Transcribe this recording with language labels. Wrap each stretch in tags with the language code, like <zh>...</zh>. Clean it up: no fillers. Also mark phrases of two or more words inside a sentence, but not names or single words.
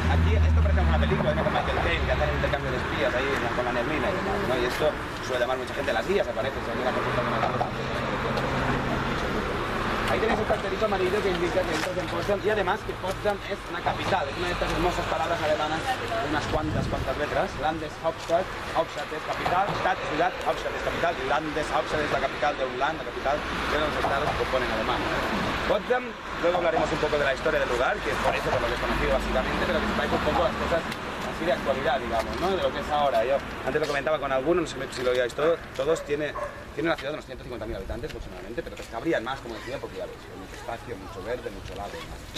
<es>Aquí, esto parece una película, ¿no? Con Michael Caine, que hacen intercambio de espías ahí con la neblina y demás, ¿no? Y esto suele llamar mucha gente a las guías, aparece, se mira por ejemplo una cámara. Ahí tenéis el cartelito amarillo que indica que entras en Potsdam y además que Potsdam es una capital, es una de estas hermosas palabras alemanas de unas cuantas letras. Landeshauptstadt, Hauptstadt es capital, Stadt es ciudad, Hauptstadt es capital, Landeshauptstadt es la capital de un land, la capital de los estados que componen Alemania. Potsdam, luego hablaremos un poco de la historia del lugar, que es por eso por lo que es conocido básicamente, pero que sepáis un poco las cosas así de actualidad, digamos, ¿no? De lo que es ahora. Yo antes lo comentaba con algunos, no sé si lo oíais todos tiene una ciudad de unos 150.000 habitantes aproximadamente, pero que cabrían más, como decía, porque ya veis, hay mucho espacio, mucho verde, mucho lago y más.</es>